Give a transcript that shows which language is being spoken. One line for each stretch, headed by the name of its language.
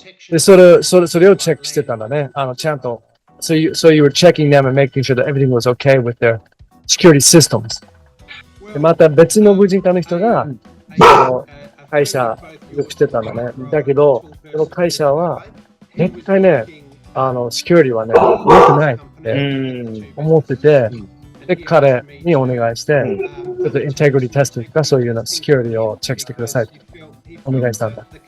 Japanese: で、それをチェックしてたんだね。ちゃんと。
English: So you were checking them and making sure that everything was okay with their security systems.
Japanese: でまた別の無人化の人が、会社よくしてたんだね。だけど、その会社は、絶対ね、セキュリティはね、良くないって思ってて、で、彼にお願いして、ちょっとインテグリティテストとかそういうのセキュリティをチェックしてくださいってお願いしたんだ。